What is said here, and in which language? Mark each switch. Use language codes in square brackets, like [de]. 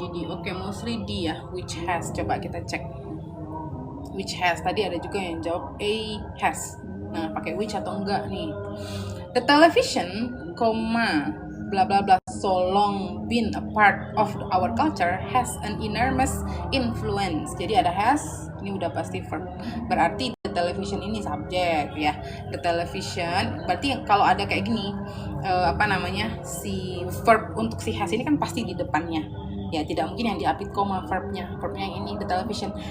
[en] Oke, mostly D ya, which has. [id] Coba kita cek which has. Tadi ada juga yang jawab A has. Nah, pakai which atau enggak nih. [en] The television, bla bla bla, so long been a part of our culture, has an enormous influence. [id] Jadi ada has, ini udah pasti verb. Berarti the television ini subjek ya. The television, berarti kalau ada kayak gini, si verb untuk si has ini kan pasti di depannya. Ya, tidak mungkin yang diapit koma verbnya yang ini the television.